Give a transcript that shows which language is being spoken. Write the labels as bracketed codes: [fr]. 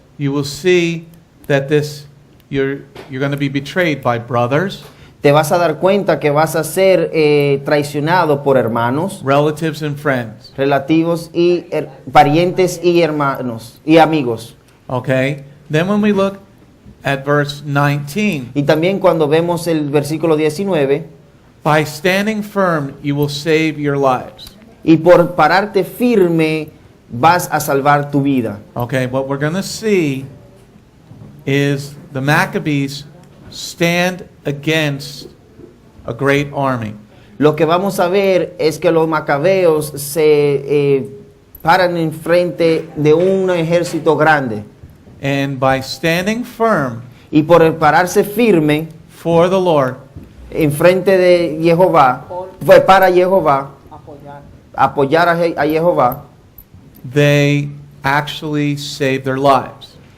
[en] you will see that you're going to be betrayed by brothers, [es] te vas a dar cuenta que vas a ser traicionado por hermanos, [en] relatives, and friends. [es] relativos y parientes y hermanos y amigos. [en] Okay? Then when we look at verse 19, [es] Y también cuando vemos el versículo 19, [en] by standing firm you will save your lives. [es] y por pararte firme vas a salvar tu vida. [en] Okay, what we're going to see is the Maccabees stand against a great army. [es] Lo que vamos a ver es que los macabeos se paran en frente de un ejército grande. [en] And by standing firm [es] Y por pararse firme [en] for the Lord, [es] en frente de Jehová, fue para Jehová, Apoyar. apoyar a Jehová, [en] they actually save their lives.